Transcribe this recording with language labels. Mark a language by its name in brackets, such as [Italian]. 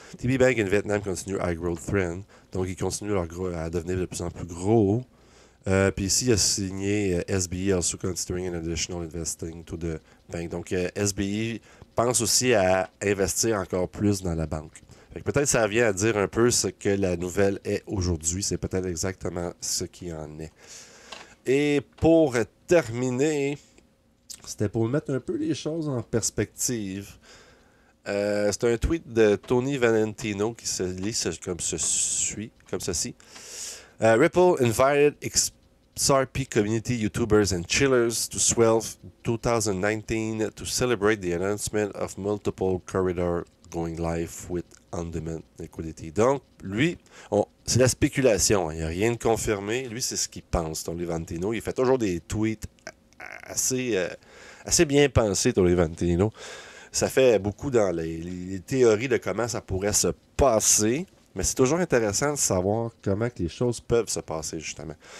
[English] TB Bank in Vietnam continue high growth trend. [French] Donc, ils continuent à devenir de plus en plus gros. Puis ici, il a signé [English] SBI also considering an additional investing to the bank. [French] Donc, SBI pense aussi à investir encore plus dans la banque. Peut-être ça vient à dire un peu ce que la nouvelle est aujourd'hui. C'est peut-être exactement ce qui en est. Et pour terminer... C'était pour mettre un peu les choses en perspective. C'est un tweet de Tony Valentino qui se lit comme ceci. [English] Ripple invited XRP community YouTubers and chillers to Swell 2019 to celebrate the announcement of multiple corridors going live with on-demand liquidity. [French] Donc, lui, c'est la spéculation. Il n'y a rien de confirmé. Lui, c'est ce qu'il pense, Tony Valentino. Il fait toujours des tweets assez bien pensé, Tony Valentino. Ça fait beaucoup dans les théories de comment ça pourrait se passer, mais c'est toujours intéressant de savoir comment que les choses peuvent se passer, justement.